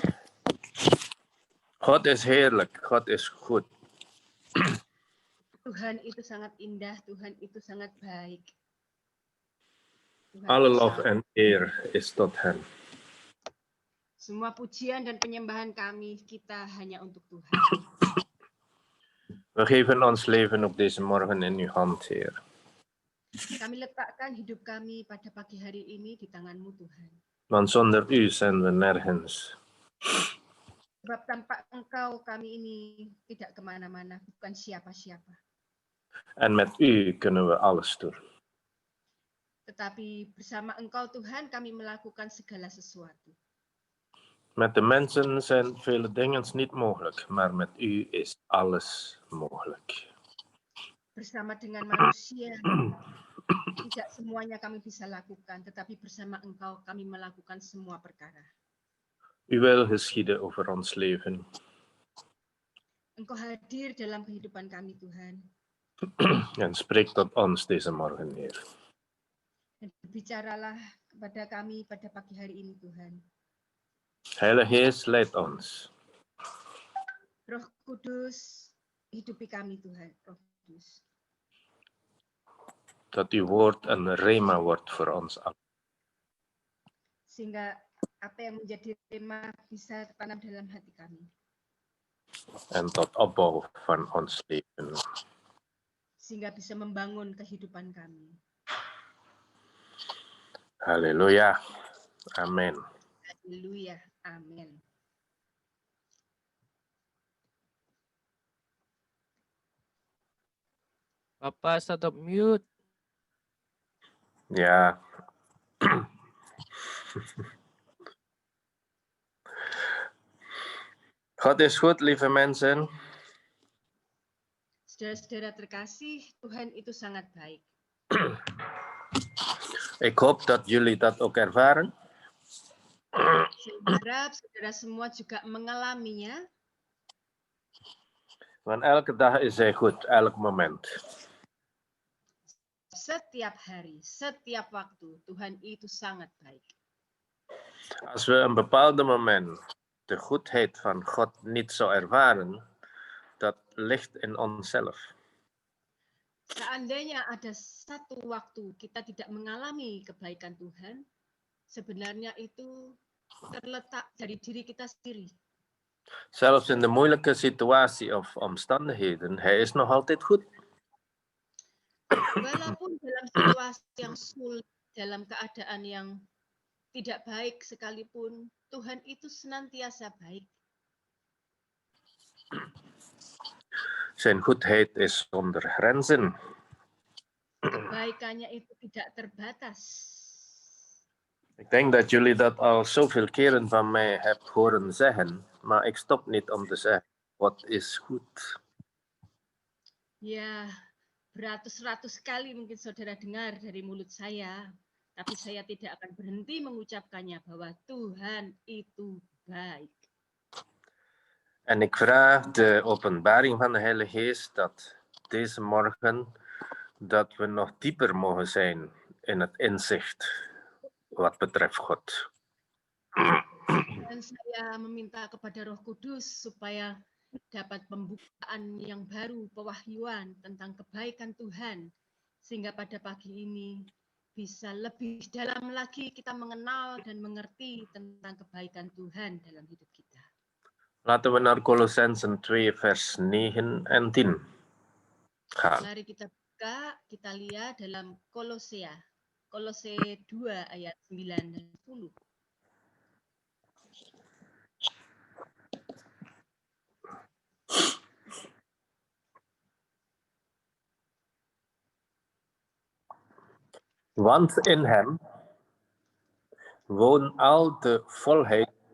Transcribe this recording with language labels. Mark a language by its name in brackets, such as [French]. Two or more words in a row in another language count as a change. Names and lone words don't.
[Dutch] God is heerlijk, God is goed. [Indonesian] Tuhan itu sangat indah, Tuhan itu sangat baik. Tuhan [Dutch] Alle [Indonesian] itu [Dutch] lof [Indonesian] sangat- [Dutch] en eer is tot hem. [Indonesian] Semua pujian dan penyembahan kami, kita hanya untuk Tuhan. [Dutch] We geven ons leven op deze morgen in uw hand, Heer. [Indonesian] Kami letakkan hidup kami pada pagi hari ini di tangan-Mu, Tuhan. [Dutch] Want zonder u zijn we nergens. [Indonesian] Sebab tanpa Engkau kami ini tidak kemana-mana, bukan siapa-siapa. [Dutch] En met u kunnen we alles doen. [Indonesian] Tetapi bersama Engkau, Tuhan, kami melakukan segala sesuatu. [Dutch] Met de mensen zijn vele dingen niet mogelijk, maar met u is alles mogelijk. [Indonesian] Bersama dengan manusia, tidak semuanya kami bisa lakukan, tetapi bersama Engkau kami melakukan semua perkara. [Dutch] Uw wil geschieden over ons leven. [Indonesian] Engkau hadir dalam kehidupan kami, Tuhan. [Dutch] En spreek tot ons deze morgen, Heer. [Indonesian] Dan bicaralah kepada kami pada pagi hari ini, Tuhan. [Dutch] Heilige Geest, leid ons. [Indonesian] Roh Kudus, hidupi kami Tuhan, Roh Kudus. [Dutch] Dat uw woord een rema wordt voor ons allen. [Indonesian] Sehingga apa yang menjadi tema bisa tertanam dalam hati kami. [Dutch] En tot opbouw van ons leven. [Indonesian] Sehingga bisa membangun kehidupan kami. [Dutch] Halleluja. Amen. [Indonesian] Haleluya. Amin. Bapak [English] stop mute. [Dutch] Ja. God is goed, lieve mensen. [Indonesian] Saudara-saudara terkasih, Tuhan itu sangat baik. [Dutch] Ik hoop dat jullie dat ook ervaren. [Indonesian] Saya harap saudara semua juga mengalaminya. [Dutch] Want elke dag is hij goed, elk moment. [Indonesian] Setiap hari, setiap waktu, Tuhan itu sangat baik. [Dutch] Als we een bepaald moment de goedheid van God niet zo ervaren, dat ligt in onszelf. [Indonesian] Seandainya ada satu waktu kita tidak mengalami kebaikan Tuhan, sebenarnya itu terletak dari diri kita sendiri. [Dutch] Zelfs in de moeilijke situatie of omstandigheden, hij is nog altijd goed. [Indonesian] Walaupun dalam situasi yang sulit, dalam keadaan yang tidak baik sekalipun, Tuhan itu senantiasa baik. [Dutch] Zijn goedheid is zonder grenzen. [Indonesian] Kebaikannya itu tidak terbatas. [Dutch] Ik denk dat jullie dat al zoveel keren van mij hebt horen zeggen, maar ik stop niet om te zeggen, wat is goed. [Indonesian] Ya, beratus-ratus kali mungkin saudara dengar dari mulut saya, tapi saya tidak akan berhenti mengucapkannya bahwa Tuhan itu baik. [Dutch] En ik vraag de openbaring van de Heilige Geest dat deze morgen dat we nog dieper mogen zijn in het inzicht wat betreft God. [Indonesian] Dan saya meminta kepada Roh Kudus supaya dapat pembukaan yang baru, pewahyuan tentang kebaikan Tuhan, sehingga pada pagi ini bisa lebih dalam lagi kita mengenal dan mengerti tentang kebaikan Tuhan dalam hidup kita. [Dutch] Laten we naar Colossensen 2 vers 9 en 10 gaan. [Indonesian] Mari kita buka, kita lihat dalam Kolose 2 ayat 9 dan 10. [Dutch] Want in hem woont al de volheid.